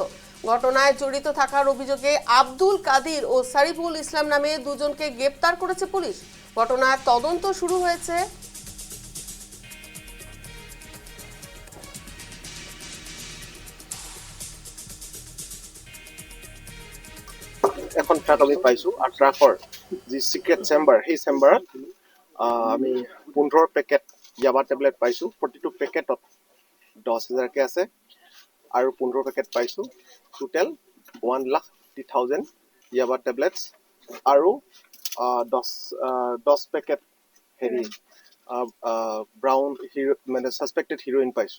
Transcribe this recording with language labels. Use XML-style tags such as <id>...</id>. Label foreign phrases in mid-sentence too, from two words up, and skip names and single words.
<bn>ঘটনায় জড়িত থাকার অভিযোগে আব্দুল কাদির ও সারিফুল ইসলাম নামে দুজনকে গ্রেপ্তার করেছে পুলিশ। ঘটনার তদন্ত শুরু হয়েছে।</bn> <as>এখন ট্ৰাক আমি পাইছো আৰু ট্ৰাকৰ যি</as> <en>secret chamber</en> <as>সেই চেম্বাৰত আমি 15 পেকেট ইয়াবা টেবলেট পাইছো। প্ৰতিটো পেকেটত 10,000কে আছে আৰু 15 পেকেট পাইছো। টোটেল 1,50,000 ইয়াবা টেবলেটছ আৰু 10 পেকেট হেৰি ব্ৰাউন মানে</as> <en>suspected heroin</en> <as>পাইছো।</as>